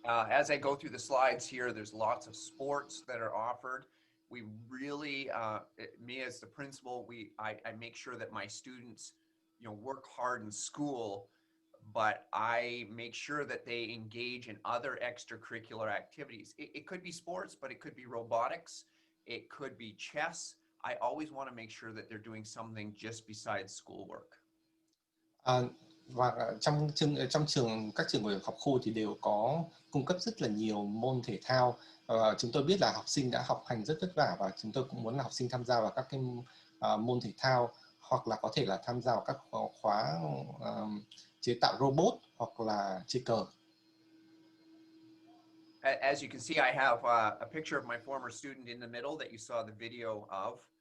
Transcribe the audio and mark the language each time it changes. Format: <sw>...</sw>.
<en>As I go through the slides here, there's lots of sports that are offered. We really, me as the principal, I make sure that my students, work hard in school, but I make sure that they engage in other extracurricular activities. It could be sports, but it could be robotics. It could be chess. I always want to make sure that they're doing something just besides schoolwork.</en> <vi>Và trong trường, các trường của học khu thì đều có cung cấp rất là nhiều môn thể thao. Chúng tôi biết là học sinh đã học hành rất vất vả, và chúng tôi cũng muốn là học sinh tham gia vào các cái môn thể thao, hoặc là có thể là tham gia vào các khóa chế tạo robot hoặc là chơi cờ.</vi> <en>As you can see, I have a picture of my former student in the middle that you saw the video of.</en>